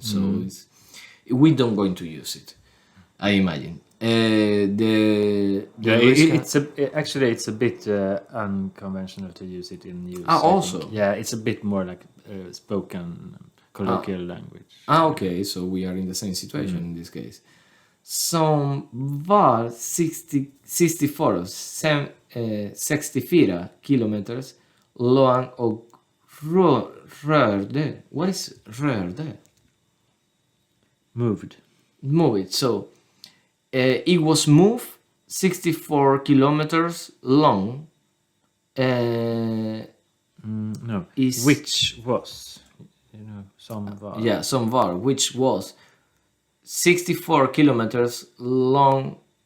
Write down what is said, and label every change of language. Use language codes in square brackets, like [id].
[en] So we don't going to use it, I imagine. It's a bit unconventional to use it in use. Also, it's a bit more like spoken colloquial language. Okay, so we are in the same situation in this case. [sv] Som var 64 kilometers lång och rörde. [en] What is rörde? Moved. So it was moved 64 kilometers long. No. Which was, [sv] some var. Some var, [en] which was 64 kilometers long.